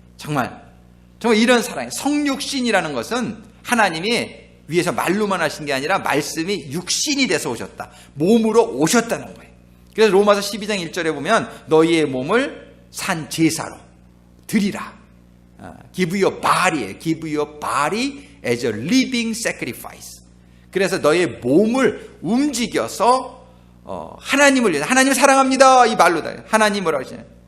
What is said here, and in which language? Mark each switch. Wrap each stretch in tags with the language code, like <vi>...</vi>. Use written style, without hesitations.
<ko>정말 이런 사랑, 성육신이라는 것은 하나님이 위에서 말로만 하신 게 아니라 말씀이 육신이 돼서 오셨다. 몸으로 오셨다는 거예요. 그래서 로마서 12장 1절에 보면 너희의 몸을 산 제사로 드리라.</ko> <en>Give your body as a living sacrifice.</en> <ko>그래서 너의 몸을 움직여서 하나님을 위해서, 하나님을 사랑합니다. 이 말로다. 하나님 뭐라고 하시나요?</ko>